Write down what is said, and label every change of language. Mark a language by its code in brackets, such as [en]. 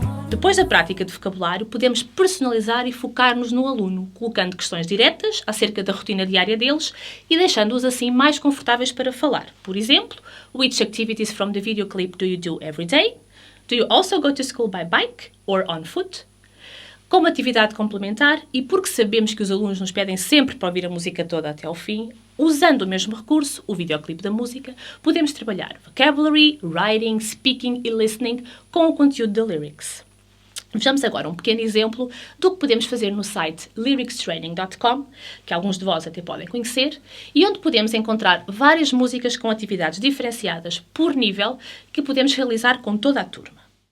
[pt] Depois da prática de vocabulário, podemos personalizar e focar-nos no aluno, colocando questões diretas acerca da rotina diária deles e deixando-os assim mais confortáveis para falar. Por exemplo, [en] which activities from the video clip do you do every day? Do you also go to school by bike or on foot? [pt] Como atividade complementar, e porque sabemos que os alunos nos pedem sempre para ouvir a música toda até ao fim, usando o mesmo recurso, o videoclipe da música, podemos trabalhar [en] vocabulary, writing, speaking [pt] e listening com o conteúdo da lyrics. Vejamos agora um pequeno exemplo do que podemos fazer no site lyricstraining.com, que alguns de vós até podem conhecer, e onde podemos encontrar várias músicas com atividades diferenciadas por nível que podemos realizar com toda a turma.